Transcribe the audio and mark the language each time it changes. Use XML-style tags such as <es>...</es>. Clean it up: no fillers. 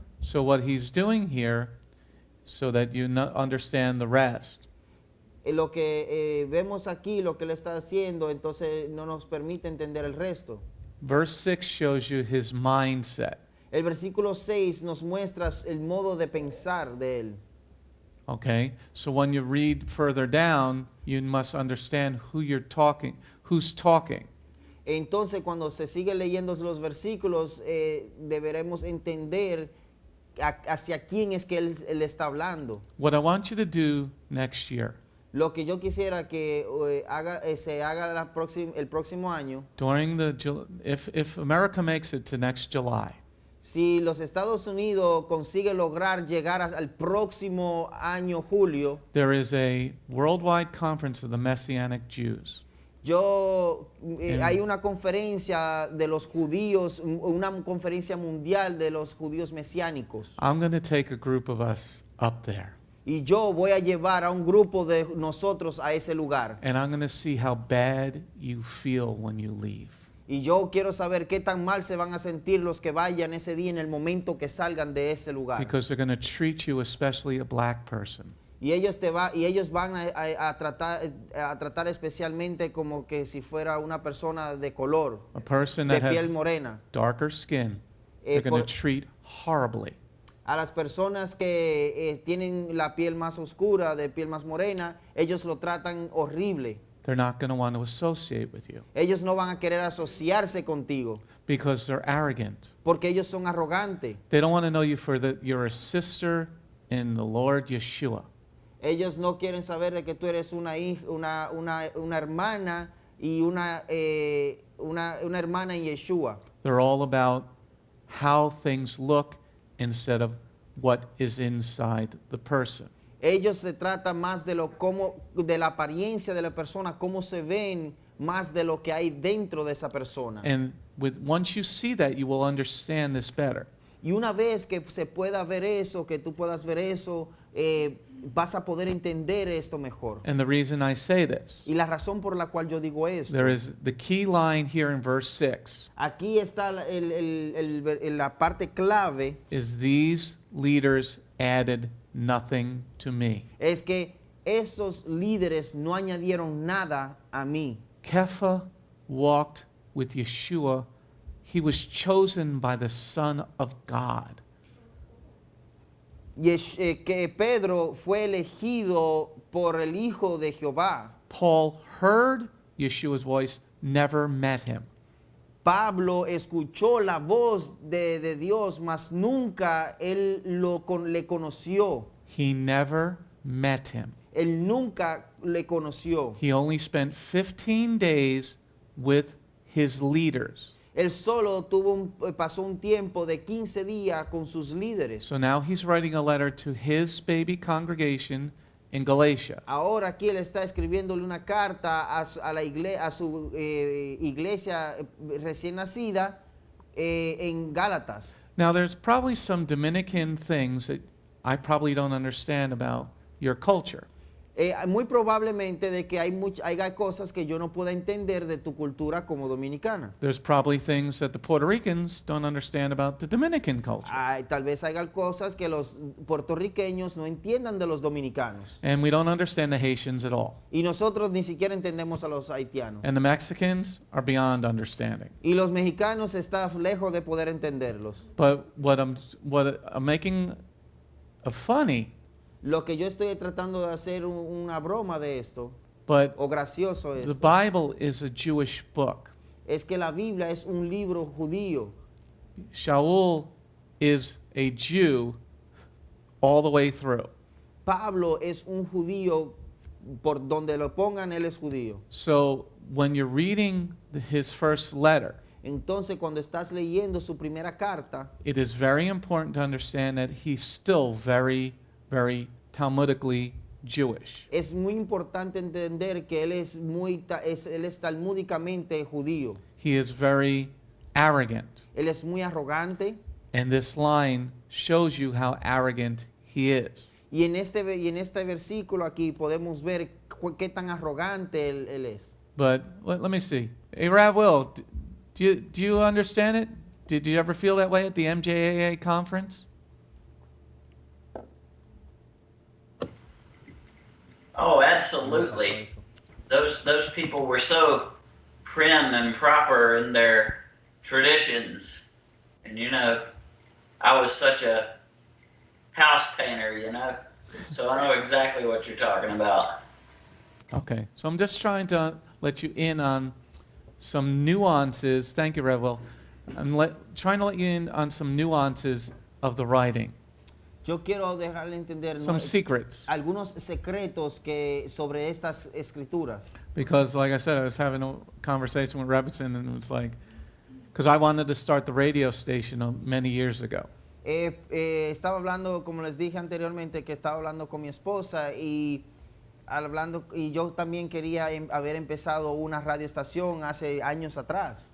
<en>So what he's doing here, so that you understand the rest,</en> <es>Lo que vemos aquí, lo que él está haciendo, entonces no nos permite entender el resto.</es> <en>verse 6 shows you his mindset.</en> <es>El versículo 6 nos muestra el modo de pensar de él.</es> <en>Okay? So when you read further down, you must understand who's talking.</en> <es>Entonces, cuando se sigue leyendo los versículos, deberemos entender hacia quién es que él está hablando.</es> <en>What I want you to do next year,</en> <es>Lo que yo quisiera que se haga el próximo año,</es> <en>if America makes it to next July,</en> <es>si los Estados Unidos consiguen lograr llegar al próximo año julio,</es> <en>there is a worldwide conference of the Messianic Jews.</en> <es>hay una conferencia de los judíos, una conferencia mundial de los judíos mesiánicos.</es> <en>I'm going to take a group of us up there.</en> <es>Y yo voy a llevar a un grupo de nosotros a ese lugar.</es> <en>And I'm going to see how bad you feel when you leave.</en> <es>Y yo quiero saber qué tan mal se van a sentir los que vayan ese día en el momento que salgan de ese lugar.</es> <en>Because they're going to treat you, especially a black person,</en> <es>Y ellos van a tratar especialmente como que si fuera una persona de color,</es> <en>a person</en> <es>de</es> <en>that</en> <es>piel</es> <en>has</en> <es>morena.</es> <en>darker skin. They're going</en> <es>por-</es> <en>to treat horribly.</en> <es>A las personas que tienen la piel más oscura, de piel más morena, ellos lo tratan horrible.</es> <en>They're not going to want to associate with you</en> <es>Ellos no van a querer asociarse contigo</es> <en>because they're arrogant.</en> <es>porque ellos son arrogantes.</es> <en>They don't want to know you for that you're a sister in the Lord Yeshua.</en> <es>Ellos no quieren saber de que tú eres una hermana y una hermana en Yeshua.</es> <en>They're all about how things look instead of what is inside the person.</en> <es>Ellos se trata más de de la apariencia de la persona, cómo se ven, más de lo que hay dentro de esa persona.</es> <en>And once you see that, you will understand this better.</en> <es>Y una vez que se pueda ver eso, que tú puedas ver eso, vas a poder entender esto mejor.</es> <en>And the reason I say this,</en> <es>Y la razón por la cual yo digo esto,</es> <en>there is the key line here in verse 6</en> <es>aquí está la parte clave,</es> <en>is these leaders added nothing to me.</en> <es>es que esos líderes no añadieron nada a mí.</es> <en>Kepha walked with Yeshua. He was chosen by the Son of God.</en> <es>Que Pedro fue elegido por el Hijo de Jehová.</es> <en>Paul heard Yeshua's voice, never met him.</en> <es>Pablo escuchó la voz de Dios, mas nunca él le conoció.</es> <en>He never met him.</en> <es>Él nunca le conoció.</es> <en>He only spent 15 days with his leaders.</en> <es>Él solo pasó un tiempo de 15 días con sus líderes.</es> <en>So now he's writing a letter to his baby congregation in Galatia.</en> <es>Ahora aquí él está escribiéndole una carta a su iglesia recién nacida en Gálatas.</es> <en>Now there's probably some Dominican things that I probably don't understand about your culture.</en> <es>Muy probablemente de que haya cosas que yo no pueda entender de tu cultura como dominicana.</es> <en>There's probably things that the Puerto Ricans don't understand about the Dominican culture.</en> <es>Tal vez haya cosas que los puertorriqueños no entiendan de los dominicanos.</es> <en>And we don't understand the Haitians at all.</en> <es>Y nosotros ni siquiera entendemos a los haitianos.</es> <en>And the Mexicans are beyond understanding.</en> <es>Y los mexicanos están lejos de poder entenderlos.</es> <en>But what I'm making a funny,</en> <es>Lo que yo estoy tratando de hacer una broma de esto,</es> <en>but</en> <es>o gracioso</es> <en>the</en> <es>esto,</es> <en>Bible is a Jewish book.</en> <es>es que la Biblia es un libro judío.</es> <en>Shaul is a Jew all the way through.</en> <es>Pablo es un judío, por donde lo pongan, él es judío.</es> <en>So when you're reading his first letter,</en> <es>Entonces, cuando estás leyendo su primera carta,</es> <en>it is very important to understand that he's still very, very Talmudically Jewish.</en> <es>es muy importante entender que él él es talmúdicamente judío.</es> <en>He is very arrogant.</en> <es>Él es muy arrogante.</es> <en>And this line shows you how arrogant he is.</en> <es>Y en este versículo aquí podemos ver qué tan arrogante él es.</es> <en>But let me see. Hey, Rav Will, do you understand it? Did you ever feel that way at the MJAA conference? Oh, absolutely. Those people were so prim and proper in their traditions. And I was such a house painter, so I know exactly what you're talking about. Okay, so I'm just trying to let you in on some nuances. Thank you, Rev Will. I'm trying to let you in on some nuances of the writing.</en> <es>Yo quiero dejarle entender</es> <en>Some secrets.</en> <es>algunos secretos sobre estas escrituras.</es> <en>Because, like I said, I was having a conversation with Rebbetzin, and it was like, because I wanted to start the radio station many years ago.</en> <es>Estaba hablando, como les dije anteriormente, que estaba hablando con mi esposa y yo también quería haber empezado una radioestación hace años atrás.</es>